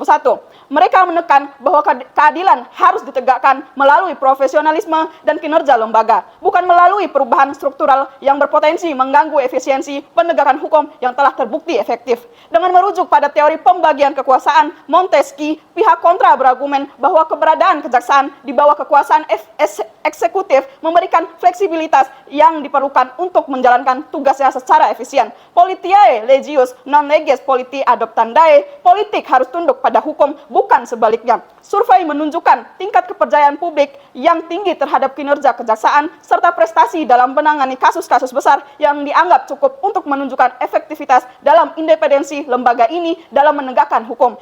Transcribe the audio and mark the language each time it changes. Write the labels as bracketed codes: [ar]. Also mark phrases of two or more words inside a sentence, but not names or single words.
[id] Mereka menekan bahwa keadilan harus ditegakkan melalui profesionalisme dan kinerja lembaga, bukan melalui perubahan struktural yang berpotensi mengganggu efisiensi penegakan hukum yang telah terbukti efektif. Dengan merujuk pada teori pembagian kekuasaan Montesquieu, pihak kontra berargumen bahwa keberadaan kejaksaan di bawah kekuasaan eksekutif memberikan fleksibilitas yang diperlukan untuk menjalankan tugasnya secara efisien. [la] Politiae legius non leges politi adoptandae, [id] politik harus tunduk pada hukum, bukan sebaliknya. Survei menunjukkan tingkat kepercayaan publik yang tinggi terhadap kinerja kejaksaan serta prestasi dalam menangani kasus-kasus besar yang dianggap cukup untuk menunjukkan efektivitas dalam independensi lembaga ini dalam menegakkan hukum.